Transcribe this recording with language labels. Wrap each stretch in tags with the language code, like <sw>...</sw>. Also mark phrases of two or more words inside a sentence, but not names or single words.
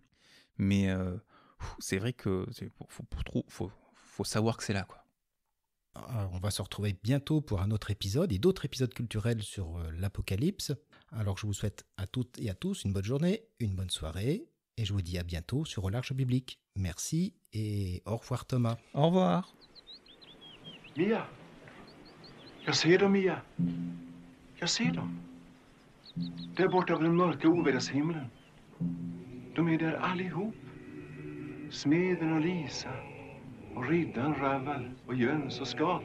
<fr>Mais c'est vrai que faut savoir que c'est là, quoi. On va se retrouver bientôt pour un autre épisode et d'autres épisodes culturels sur l'Apocalypse. Alors je vous souhaite à toutes et à tous une bonne journée, une bonne soirée et je vous dis à bientôt sur Au Large Biblique. Merci et au revoir Thomas. Au revoir.</fr> <sv>Mia! Jag ser dem, Mia. Jag ser dem. Där borta över den mörka ovädershimlen. De är där allihop. Smeden och Lisa. Och riddaren Raval och Jöns och Skat.</sv>